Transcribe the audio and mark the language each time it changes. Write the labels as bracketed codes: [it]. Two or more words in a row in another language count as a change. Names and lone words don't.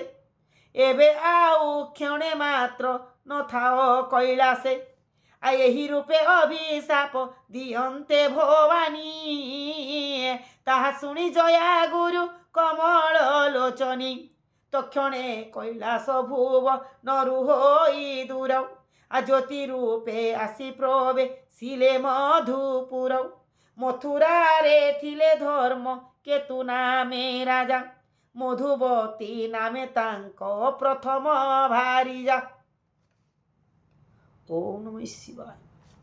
[or] ଏବେ ଆଉ କ୍ଷଣେ ମାତ୍ର ନଥାଅ କୈଳାସେ। ଏହି ରୂପେ ଅଭିଶାପ ଦିଅନ୍ତେ ଭବାନୀ। ତାହା ଶୁଣି ଜୟା ଗୁରୁ କମଳ ଲୋଚନୀ। ତକ୍ଷଣେ କୈଳାସ ଭୁବନରୁ ହୋଇ ଦୂର। ଜ୍ୟୋତି ରୂପେ ଆସି ପ୍ରବେଶିଲେ ମଧୁପୁର ମଥୁରାରେ ଥିଲେ ଧର୍ମ କେତୁ ନାମେ ରାଜା ମଧୁବତୀ ନାମେ ତାଙ୍କ ପ୍ରଥମ ଭାରିଜା। [sa] ওম নমঃ শিবায়।